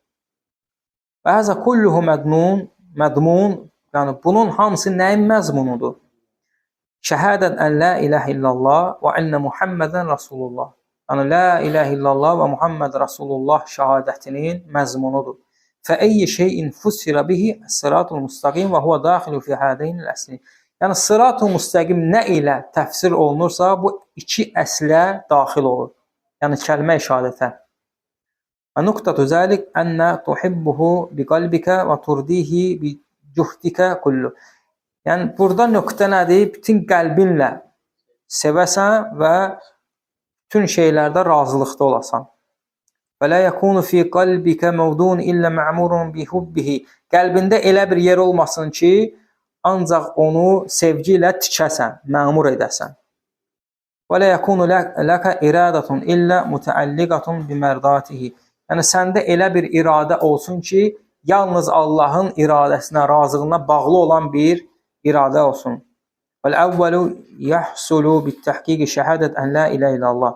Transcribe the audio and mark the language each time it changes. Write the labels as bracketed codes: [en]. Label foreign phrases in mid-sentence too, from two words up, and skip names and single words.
[ar] وهذا كله مضمون, [az] yəni bunun hamısı nəyin məzmunudur? [ar] شهادة أن لا إله إلا الله وأن محمدا رسول الله. Yəni لا إله إلا الله ومحمد رسول الله [az] şəhadətinin məzmunudur. [ar] فأي شيء فسر به الصراط المستقيم وهو داخل في هذين الأصلين. [az] Yəni sırat-ı müstəqim nə ilə təfsir olunursa, bu iki əslə daxil olur. Yəni kəlmə-i şəhadətə. [ar] ونكتة ذلك أن تحبه بقلبك وترضيه بجهدك كله. [az] Yəni burada nöqtə nədir? Bütün qəlbinlə sevəsən və bütün şeylərdə razılıqda olasan. [ar] ولا يكون في قلبك موضع إلا معمور بحبه. [az] Qəlbində elə bir yer olmasın ki, ancaq onu sevgi ilə tikəsən, məmur edəsən. [ar] ولا يكون لك إرادة إلا متعلقة بمرضاته. [az] Yəni səndə elə bir iradə olsun ki, yalnız Allahın iradəsinə, razılığına bağlı olan bir iradə olsun. [ar] والأول يحصل بتحقيق شهادة أن لا إله إلا الله.